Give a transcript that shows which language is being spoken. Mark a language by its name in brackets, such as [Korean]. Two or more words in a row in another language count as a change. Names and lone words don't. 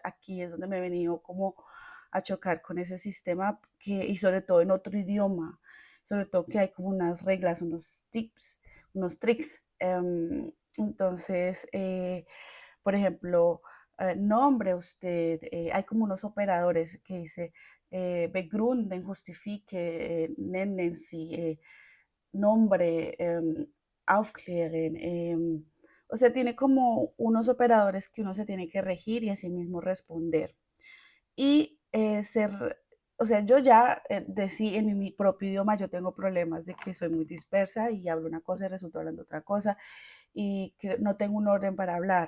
[Spanish] Aquí es donde me he venido como a chocar con ese sistema y sobre todo en otro idioma, sobre todo que hay como unas reglas, unos tips, unos tricks. Entonces, por ejemplo, nombre usted, hay como unos operadores que dice begründen, justifique, [German] nennen Sie, [Spanish] nombre, aufklären. O sea, tiene como unos operadores que uno se tiene que regir y así mismo responder. Y o sea, yo ya de sí en mi propio idioma yo tengo problemas de que soy muy dispersa y hablo una cosa y resulto hablando otra cosa y que no tengo un orden para hablar.